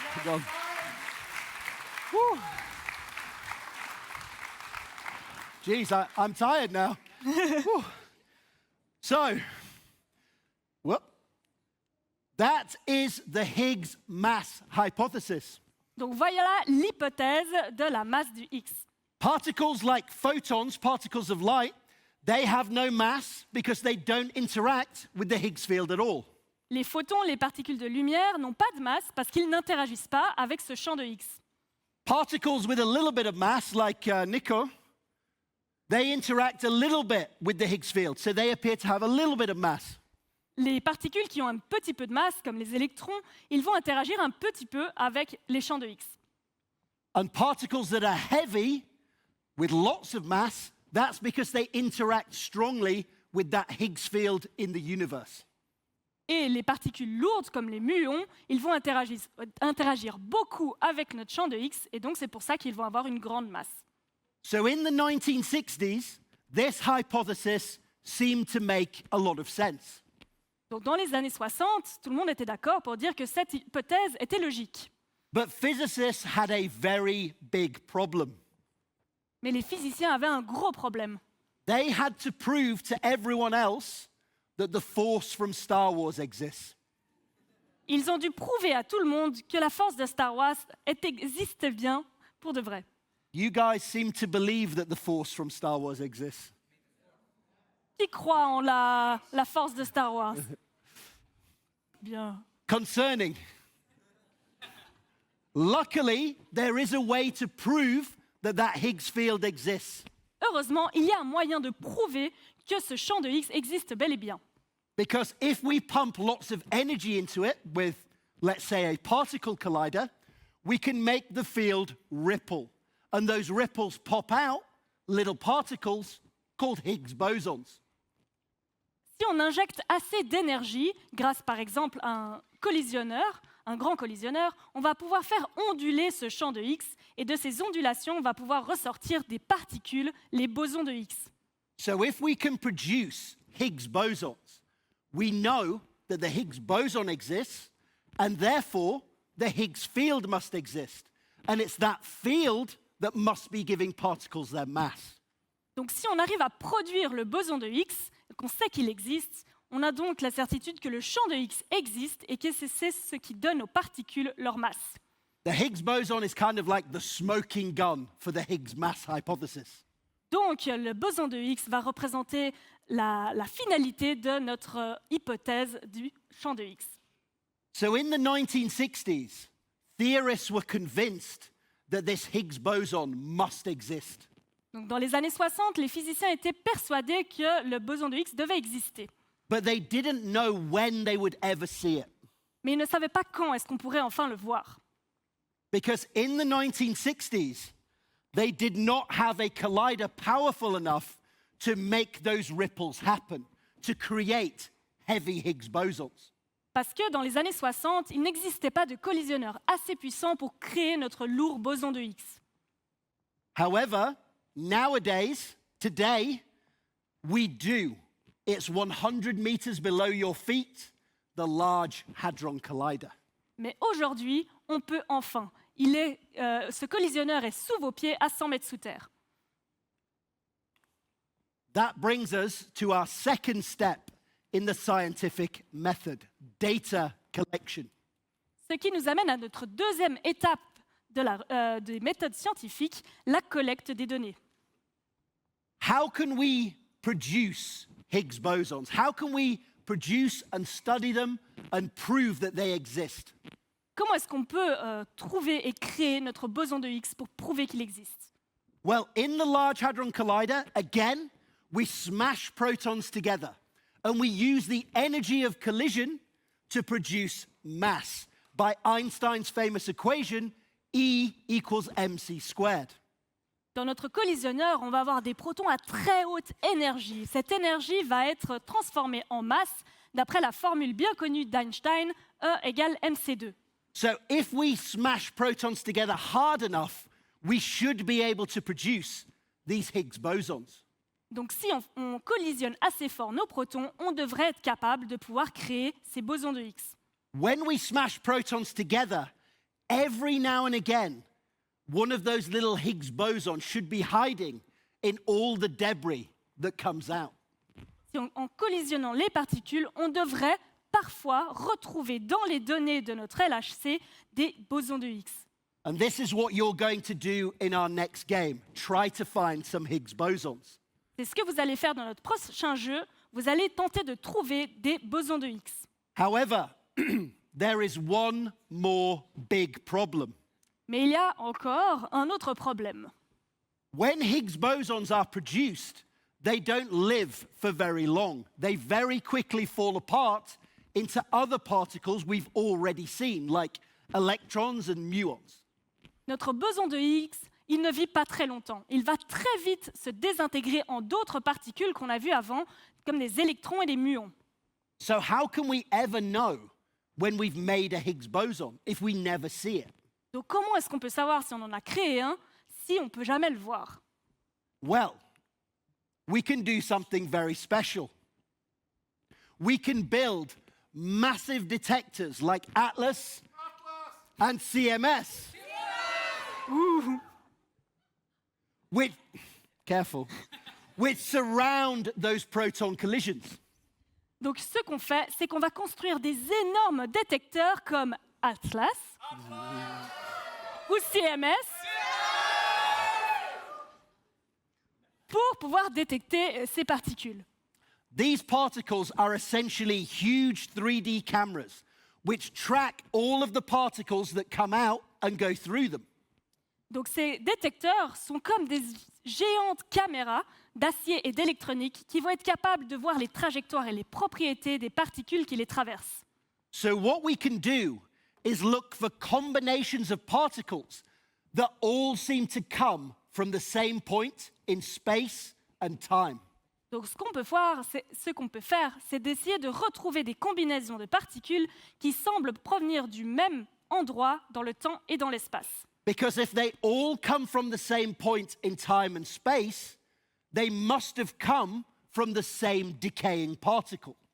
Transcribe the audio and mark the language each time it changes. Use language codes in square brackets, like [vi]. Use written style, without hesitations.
[en] Go on. Whew. Jeez, I'm tired now. Whew. So, whoop. That is the Higgs mass hypothesis. [fr] Donc voilà l'hypothèse de la masse du Higgs. [en] Particles like photons, particles of light, they have no mass because they don't interact with the Higgs field at all. [fr] Les photons, les particules de lumière, n'ont pas de masse parce qu'ils n'interagissent pas avec ce champ de Higgs. [en] Particles with a little bit of mass, like Nico, they interact a little bit with the Higgs field, so they appear to have a little bit of mass. [fr] Les particules qui ont un petit peu de masse, comme les électrons, ils vont interagir un petit peu avec les champs de Higgs. [en] And particles that are heavy, with lots of mass, that's because they interact strongly with that Higgs field in the universe. [fr] Et les particules lourdes, comme les muons, ils vont interagir beaucoup avec notre champ de Higgs, et donc c'est pour ça qu'ils vont avoir une grande masse. [en] So in the 1960s, this hypothesis seemed to make a lot of sense. [fr] Donc dans les années 60, tout le monde était d'accord pour dire que cette hypothèse était logique. [en] But physicists had a very big problem. [fr] Mais les physiciens avaient un gros problème. [en] They had to prove to everyone else that the force from Star Wars exists. [fr] Ils ont dû prouver à tout le monde que la force de Star Wars existe bien pour de vrai. [en] You guys seem to believe that the force from Star Wars exists. [fr] Qui croit en la force de Star Wars? Bien. [en] Concerning. Luckily, there is a way to prove that Higgs field exists. [fr] Heureusement, il y a un moyen de prouver que ce champ de Higgs existe bel et bien. [en] Because if we pump lots of energy into it with, let's say, a particle collider, we can make the field ripple. And those ripples pop out little particles called Higgs bosons. [fr] Si on injecte assez d'énergie, grâce par exemple à un collisionneur, un grand collisionneur, on va pouvoir faire onduler ce champ de Higgs et de ces ondulations, on va pouvoir ressortir des particules, les bosons de Higgs. [en] So if we can produce Higgs bosons, we know that the Higgs boson exists, and therefore the Higgs field must exist. And it's that field that must be giving particles their mass. [fr] Donc si on arrive à produire le boson de Higgs, qu'on sait qu'il existe, on a donc la certitude que le champ de Higgs existe et que c'est ce qui donne aux particules leur masse. [en] The Higgs boson is kind of like the smoking gun for the Higgs mass hypothesis. [fr] Donc le boson de Higgs va représenter la finalité de notre hypothèse du champ de Higgs. [en] So in the 1960s, theorists were convinced that this Higgs boson must exist. [fr] Donc dans les années 60, les physiciens étaient persuadés que le boson de Higgs devait exister. [en] But they didn't know when they would ever see it. [fr] Mais ils ne savaient pas quand est-ce qu'on pourrait enfin le voir. [en] Because in the 1960s, they did not have a collider powerful enough to make those ripples happen, to create heavy Higgs bosons. [fr] Parce que dans les années 60, il n'existait pas de collisionneur assez puissant pour créer notre lourd boson de Higgs. [en] However, nowadays, today, we do. It's 100 meters below your feet, the Large Hadron Collider. [fr] Mais aujourd'hui, on peut enfin. Ce collisionneur est sous vos pieds à 100 mètres sous terre. [en] That brings us to our second step in the scientific method, data collection. [fr] Ce qui nous amène à notre deuxième étape des méthodes scientifiques, la collecte des données. [en] How can we produce Higgs bosons? How can we produce and study them and prove that they exist? [fr] Comment est-ce qu'on peut trouver et créer notre boson de Higgs pour prouver qu'il existe? [en] Well, in the Large Hadron Collider, again, we smash protons together and we use the energy of collision to produce mass by Einstein's famous equation, E equals mc squared. [fr] Dans notre collisionneur, on va avoir des protons à très haute énergie. Cette énergie va être transformée en masse d'après la formule bien connue d'Einstein, E égale mc2. [en] So if we smash protons together hard enough, we should be able to produce these Higgs bosons. [fr] Donc si on collisionne assez fort nos protons, on devrait être capable de pouvoir créer ces bosons de Higgs. [en] When we smash protons together, every now and again, one of those little Higgs bosons should be hiding in all the debris that comes out. [fr] En collisionnant les particules, on devrait parfois retrouver dans les données de notre LHC des bosons de Higgs. [en] And this is what you're going to do in our next game. Try to find some Higgs bosons. [fr] C'est ce que vous allez faire dans notre prochain jeu. Vous allez tenter de trouver des bosons de Higgs. [en] However, there is one more big problem. [fr] Mais il y a encore un autre problème. [en] When Higgs bosons are produced, they don't live for very long. They very quickly fall apart into other particles we've already seen, like electrons and muons. [fr] Notre boson de Higgs, il ne vit pas très longtemps. Il va très vite se désintégrer en d'autres particules qu'on a vues avant, comme des électrons et des muons. [en] So how can we ever know when we've made a Higgs boson if we never see it? [fr] Donc comment est-ce qu'on peut savoir si on en a créé un, si on ne peut jamais le voir? [en] Well, we can do something very special. We can build massive detectors like Atlas and CMS. Ouh. Which, careful, which surround those proton collisions. [fr] Donc ce qu'on fait, c'est qu'on va construire des énormes détecteurs comme Atlas ou CMS pour pouvoir détecter ces particules. [en] These particles are essentially huge 3D cameras which track all of the particles that come out and go through them. [fr] Donc ces détecteurs sont comme des géantes caméras d'acier et d'électronique qui vont être capables de voir les trajectoires et les propriétés des particules qui les traversent. [en] So what we can do is look for combinations of particles that all seem to come from the same point in space and time. [fr] Donc ce qu'on peut faire, c'est d'essayer de retrouver des combinaisons de particules qui semblent provenir du même endroit dans le temps et dans l'espace. [en] Because if they all come from the same point in time and space, they must have come from the same decaying particle.